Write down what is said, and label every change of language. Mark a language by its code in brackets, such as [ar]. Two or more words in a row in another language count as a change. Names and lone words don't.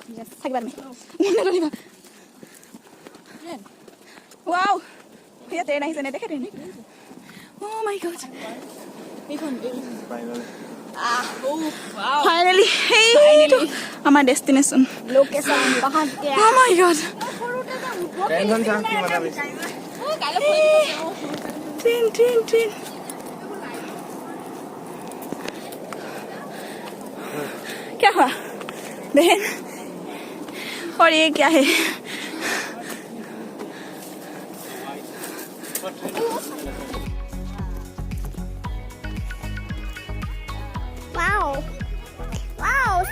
[as] থাকিবা তুমি? নধৰিবা। ৱাও, ইয়াত ট্ৰেইন আহিছে নে? দেখে ট্ৰেইন। [en] my god, [as] ফাইনেলি সেইটো আমাৰ ডেষ্টিনেশ্যন। [en] My god, [hi] ट्रेन क्या हुआ बहन? और ये क्या है? [en] Wow. Wow.